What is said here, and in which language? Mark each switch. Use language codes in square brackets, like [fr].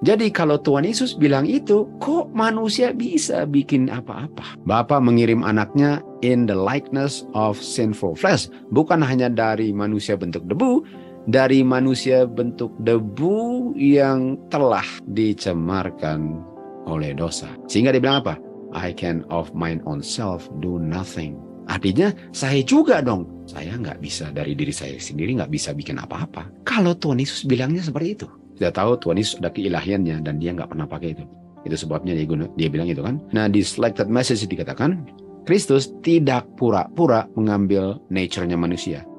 [id] Jadi kalau Tuhan Yesus bilang itu, kok manusia bisa bikin apa-apa? [en] Bapa mengirim anaknya in the likeness of sinful flesh. [id] Bukan hanya dari manusia bentuk debu, dari manusia bentuk debu yang telah dicemarkan oleh dosa. Sehingga dia bilang apa? [en] I can of mine own self do nothing. [id] Artinya saya juga dong. Saya nggak bisa dari diri saya sendiri nggak bisa bikin apa-apa. Kalau Tuhan Yesus bilangnya seperti itu. Kita tahu Tuhan Yesus ada keilahiannya dan dia nggak pernah pakai itu. Itu sebabnya dia bilang itu kan. Nah di selected message dikatakan, Kristus tidak pura-pura mengambil nature-nya manusia.